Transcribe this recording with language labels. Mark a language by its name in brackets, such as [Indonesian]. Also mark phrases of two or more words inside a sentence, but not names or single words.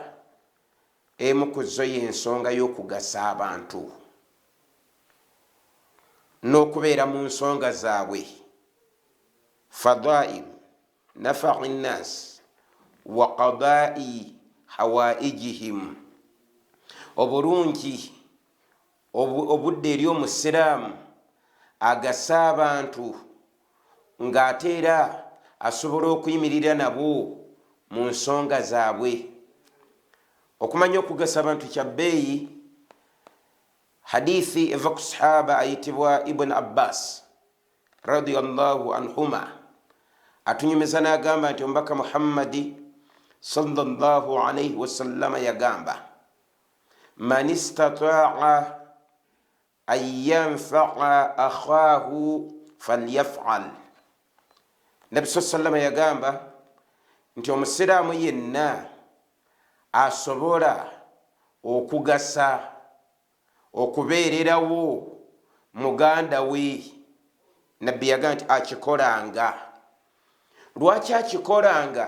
[Ganda] Emu ku zo y'ensonga y'okugasa abantu n'okubeera mu nsonga zaabwe, [Arabic] فضائل نفع الناس وقضاء حوائجهم, [Ganda] obulungi obudde eri omusiraamu agasa abantu ng'ate era asobola okuyimirira nabo mu nsonga zaabwe. Okumanya okugasa abantu kya bbeeyi. Hadithi eva ku sahaba ayitibwa Ibn Abbas [Arabic] رضي الله عنهما [Ganda] atunyumiza n'agamba nti omubaka Muhammadi [Arabic] صلى الله عليه وسلم [Ganda] yagamba, [Arabic] من استطاع أن ينفع أخاه فليفعل. [Ganda] Nabi sallama yagamba nti omusiraamu yenna asobola okugasa, okubeererawo muganda we. Nabbi yagamba nti akikolanga. Lwaki akikolanga?